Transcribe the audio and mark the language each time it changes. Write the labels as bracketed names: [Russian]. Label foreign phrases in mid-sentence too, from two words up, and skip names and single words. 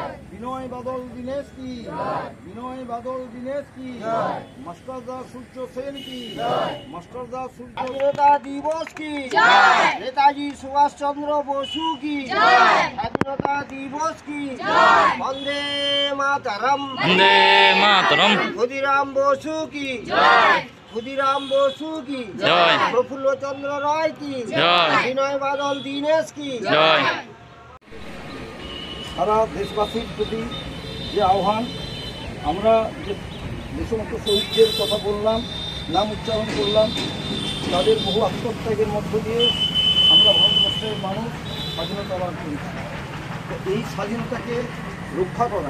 [Hindi] विनय बादल दिनेश की जय विनय बादल दिनेश की जय मास्टरदा सूर्य सेन की जय मास्टरदा सूर्य स्वाधीनता दिवस की जय नेताजी सुभाष चंद्र बोसू की जय स्वाधीनता दिवस की जय [Sanskrit] वंदे मातरम वंदे मातरम [Hindi] खुदीराम बोसू की जय खुदीराम बोसू की जय प्रफुल्ल चंद्र राय की जय विनय बादल दिनेश की जय [Bangla] সারা দেশবাসীর প্রতি যে আহ্বান আমরা যে সমস্ত শহীদদের কথা বললাম নাম উচ্চারণ করলাম তাদের বহু আত্মত্যাগের মধ্য দিয়ে আমরা ভারতবর্ষের মানুষ স্বাধীনতা লাভ করেছি তো এই স্বাধীনতাকে রক্ষা করা